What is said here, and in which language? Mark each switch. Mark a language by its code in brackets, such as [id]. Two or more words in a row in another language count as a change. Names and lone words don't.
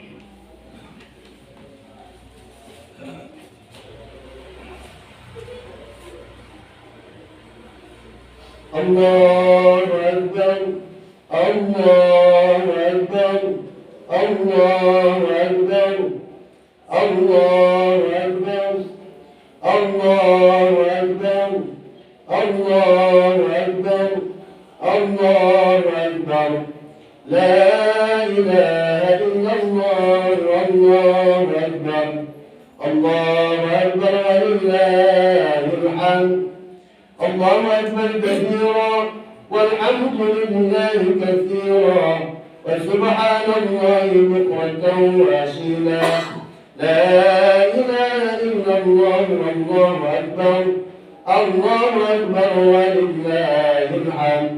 [ar] الله أكبر، الله أكبر، الله أكبر، الله أكبر، الله أكبر، الله أكبر، الله أكبر. لا إله إلا الله، الله أكبر، الله أكبر ولله الحمد. الله أكبر كبيرا والحمد لله كثيرا وسبحان الله بكرة وأصيلا. لا إله إلا الله، الله أكبر، الله أكبر ولله الحمد.